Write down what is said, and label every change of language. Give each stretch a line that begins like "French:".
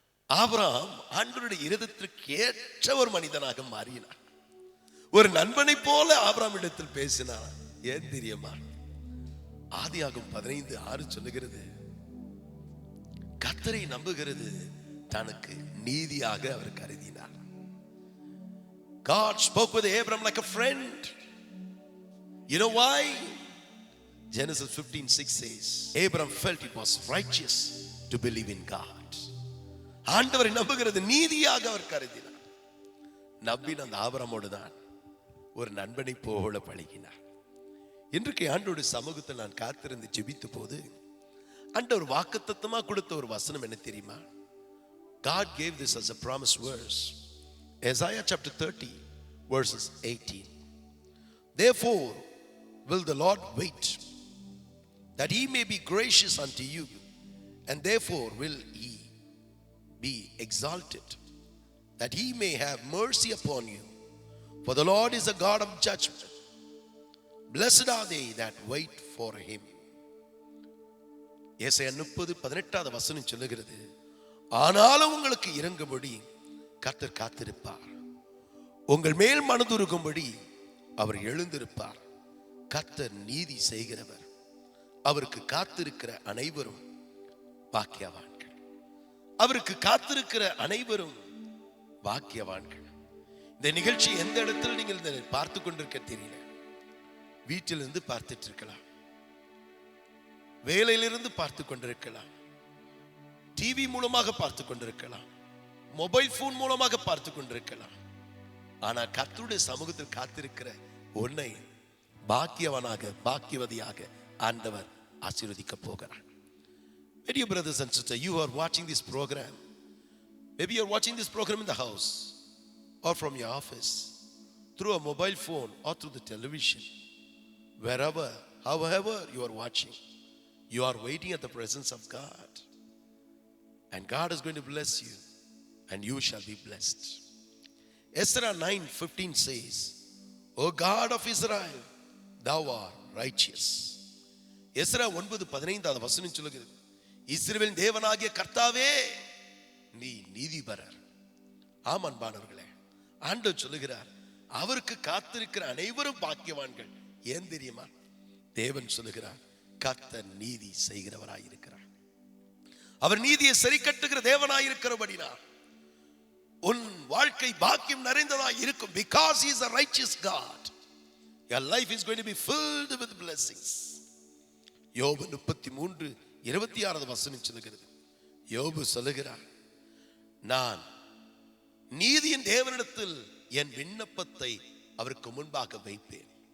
Tamil: Abraham ஆண்டவருடைய இருதயத்திற்கு ஏற்ற ஒரு மனிதனாக மாறினார். ஒரு நண்பனை போல ஆபிரகாம் இடத்தில் பேசினார். ஏன் தெரியுமா? ஆதியாகமம் 15:6 சொல்லுகிறது, கர்த்தரை நம்புகிறது தனக்கு நீதியாக அவர் கருதினார்.
English: God spoke with Abraham like a friend. You know why? Genesis 15:6 says, Abraham felt it was righteous to believe in God.
Tamil: ஆண்டவரை நம்புகிறது நீதியாக அவர் கருதினார். நம்பின அந்த ஆபிரகாமோடு தான் ஒரு நண்பனை போல பழகினார். இன்றைக்கு ஆண்டவருடைய சமூகத்தில் நான் காத்திருந்து ஜெபித்த போது ஆண்டவர் வாக்குத்தத்தமா கொடுத்த ஒரு வசனம் என்ன தெரியுமா?
English: God gave this as a promise verse. Isaiah chapter 30 verses 18. Therefore will the Lord wait, that he may be gracious unto you, and therefore will he be exalted, that he may have mercy upon you. For the Lord is a God of judgment. Blessed are they that wait for him.
Tamil: ஏசாயா 30:18 வசனம் சொல்லுகிறது, ஆனாலும் உங்களுக்கு இறங்கும்படி கர்த்தர் காத்திருப்பார், உங்கள் மேல் மனதுருகும்படி அவர் எழுந்திருப்பார். கர்த்தர் நீதி செய்கிறவர், அவருக்கு காத்திருக்கிற அனைவரும் பாக்கியவான்கள். அவருக்கு காத்திருக்கிற அனைவரும் பாக்கியவான்கள். இந்த நிகழ்ச்சி எந்த இடத்தில் நீங்கள் பார்த்து கொண்டிருக்க தெரியல. வீட்டிலிருந்து பார்த்துட்டு இருக்கலாம், வேலையிலிருந்து பார்த்து கொண்டிருக்கலாம், டிவி மூலமாக பார்த்து கொண்டிருக்கலாம், மொபைல் போன் மூலமாக பார்த்து கொண்டிருக்கலாம். ஆனா கர்த்தருடைய சமூகத்தில் காத்திருக்கிற உன்னை பாக்கியவனாக பாக்கியவதியாக ஆண்டவர் ஆசீர்வதிக்க போகிறார்.
English: Dear brothers and sisters, you are watching this program. Maybe you are watching this program in the house or from your office, through a mobile phone or through the television. Wherever, however you are watching, you are waiting at the presence of God. And God is going to bless you, and you shall be blessed. Ezra 9:15 says, O God of Israel, thou art righteous.
Tamil: Ezra 9:15 வசனம் சொல்லுகிறது, இஸ்ரவேலின் தேவனாகிய கர்த்தாவே நீ நீதிபரர். ஆமன்பானவர்களே, ஆண்டவர் சொல்லுகிறார், அவருக்கு காத்திருக்கிற அனைவரும் பாக்கியவான்கள். ஏன் தெரியுமா? தேவன் சொல்லுகிறார், கர்த்தர் நீதி செய்கிறவராயிருக்கிறார். அவர் நீதியை சரி கட்டுகிற தேவனாயிருக்கிறபடினார் உன் வாழ்க்கை பாக்கியம் நிறைந்ததாய் இருக்கும்.
English: Because he is a righteous God, your life is going to be filled with blessings.
Tamil: யோபு 33:26 வசனம் சொல்லுகிறது, யோபு சொல்லுகிறார், நான் நீதியின் தேவனிடத்தில் என் விண்ணப்பத்தை அவருக்கு முன்பாக வைப்பேன்.